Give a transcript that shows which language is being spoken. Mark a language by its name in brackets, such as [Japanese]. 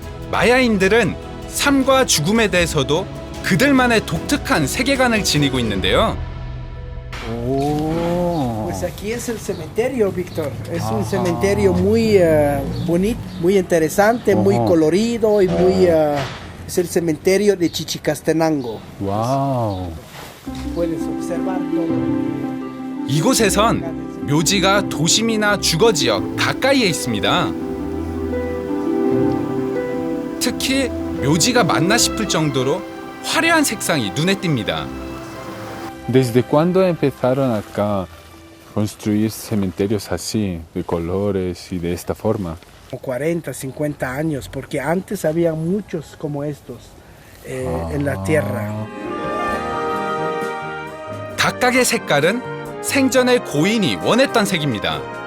[Korean] 마야인들은 삶과 죽음에 대해서도 그들만의 독특한 세계관을 지니고 있는데요. [Spanish] Pues aquí es el cementerio, Víctor. Es un cementerio muy bonito, muy interesante, muy colorido y muy... es el cementerio de Chichicastenango. 와우. Puedes observar todo. [Korean] 이곳에선 묘지가 도심이나 주거지역 가까이에 있습니다. 특히 묘지가 맞나 싶을 정도로 화려한 색상이 눈에 띕니다. [Spanish] ¿Desde cuándo empezaron acá a construir cementerios así, de colores y de esta forma? Como 40, 50 años, porque antes había muchos como estos en la tierra. [Korean] 각각의 색깔은 생전에 고인이 원했던 색입니다.